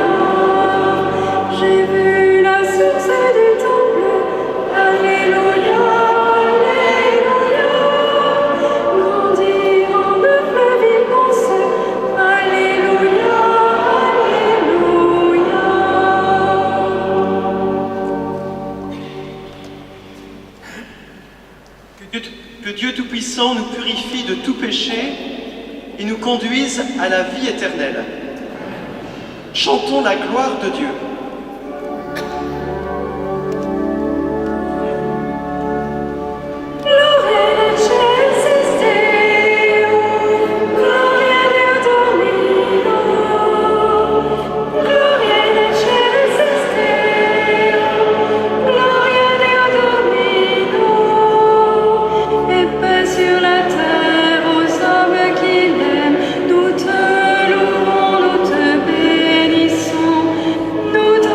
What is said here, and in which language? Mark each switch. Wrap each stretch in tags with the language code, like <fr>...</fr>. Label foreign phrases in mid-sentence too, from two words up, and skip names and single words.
<fr>J'ai vu la source du temple, alléluia, alléluia, grandir en deux fleuves immenses, alléluia, alléluia. Que Dieu Tout-Puissant nous purifie de tout péché et nous conduise à la vie éternelle. Chantons la gloire de Dieu.</fr> <la>Gloria in excelsis Deo, gloria Deo Domino. Gloria in excelsis Deo, gloria Deo Domino.</la> <fr>Et paix sur la terre aux hommes qui l'aiment. Nous te louons, nous te bénissons, nous</fr>